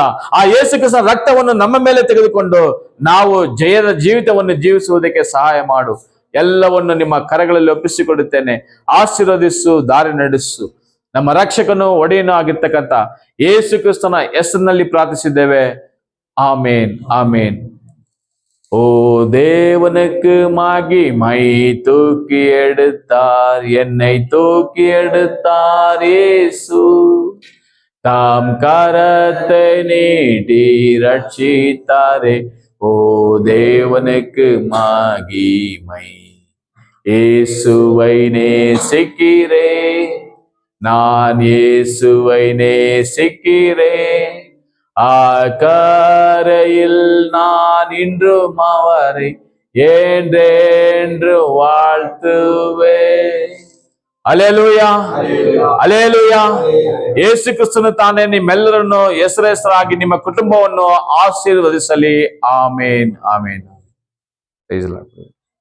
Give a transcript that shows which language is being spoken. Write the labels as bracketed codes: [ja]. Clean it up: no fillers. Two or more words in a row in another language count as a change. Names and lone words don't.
[kn] ಆ ಯೇಸು ಕ್ರಿಸ್ತನ ರಕ್ತವನ್ನು ನಮ್ಮ ಮೇಲೆ ತೆಗೆದುಕೊಂಡು ನಾವು ಜಯದ ಜೀವಿತವನ್ನು ಜೀವಿಸುವುದಕ್ಕೆ ಸಹಾಯ ಮಾಡು. ಎಲ್ಲವನ್ನು ನಿಮ್ಮ ಕರಗಳಲ್ಲಿ ಒಪ್ಪಿಸಿಕೊಡುತ್ತೇನೆ. ಆಶೀರ್ವದಿಸು, ದಾರಿ ನಡೆಸು. ನಮ್ಮ ರಕ್ಷಕನು ಒಡೆಯನು ಆಗಿರ್ತಕ್ಕಂಥ ಯೇಸು ಕ್ರಿಸ್ತನ ಹೆಸರಿನಲ್ಲಿ ಪ್ರಾರ್ಥಿಸಿದ್ದೇವೆ. [ta] ஆமேன் ஆமேன். ஓ தேவனுக்கு மகிமை, தூக்கி எடுத்தார் என்னை, தூக்கி எடுத்தார் இயேசு. தாம் கரத்தை நீட்டி ரட்சித்தாரே. ஓ தேவனுக்கு மகிமை. இயேசுவை நேசிக்கிறேன், நான் இயேசுவை நேசிக்கிறேன். ஆக்கரையில் நான் இன்றும் அவரை என்றென்று வாழ்த்துவேன். [kn] ಅಲೆಲೂಯಾ, ಅಲೆಲೂಯಾ. ಯೇಸು ಕ್ರಿಸ್ತನು ತಾನೇ ನಿಮ್ಮೆಲ್ಲರನ್ನು ಹೆಸರಾಗಿ ನಿಮ್ಮ ಕುಟುಂಬವನ್ನು ಆಶೀರ್ವದಿಸಲಿ. ಆಮೇನ್, ಆಮೇನ್.